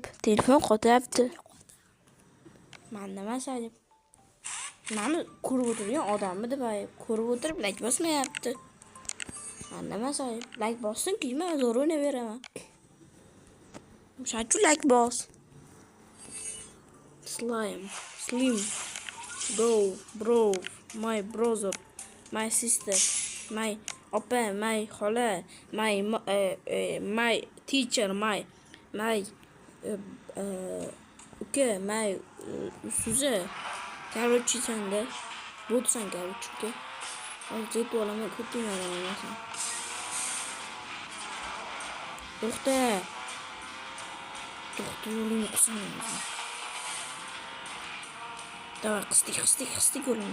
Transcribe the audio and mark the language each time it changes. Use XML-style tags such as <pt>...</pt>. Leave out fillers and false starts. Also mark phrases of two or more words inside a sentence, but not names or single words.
<uz>Telefon qotyapti. Men nima sayib? Mani ko'rib o'tirgan odammi deb ayib. Ko'rib o'tirib like bosmayapti. Men nima sayib? Like bossin-ki, men zo'r o'ynayveraman. Shuncha like bos. Slim.</uz> <en>Bro, my brother, my sister, my opa, my xola, my teacher, my uka, my Suza.</en> <uz>Короче, sende. Bo'tsan, короче. Hozir yetib olaman, ko'tini yoraman. To'xta, yo'lini qismaymiz. Davay, qisdik yo'lini.</uz>